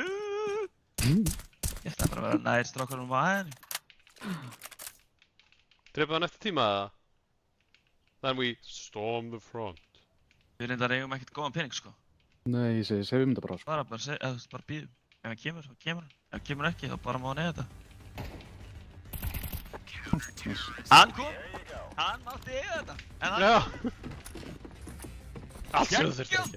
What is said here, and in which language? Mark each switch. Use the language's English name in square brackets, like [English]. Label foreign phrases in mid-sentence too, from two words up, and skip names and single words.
[Icelandic] Ég ætla bara að vera nær strákunum á aðeins. Dreipið hann eftir tíma eða? [English] Then we storm the front. [Icelandic] Við reyndar eigum ekkert góðan pening sko. Nei, ég segjum þetta bara, sko. Bara bíðum. Ef hann kemur, þá kemur hann. Ef hann kemur ekki, þá bara má hann eiga þetta. Hann kom! Hann mátti eiga þetta! En hann... Já! Allt sem þú þurfti ekki.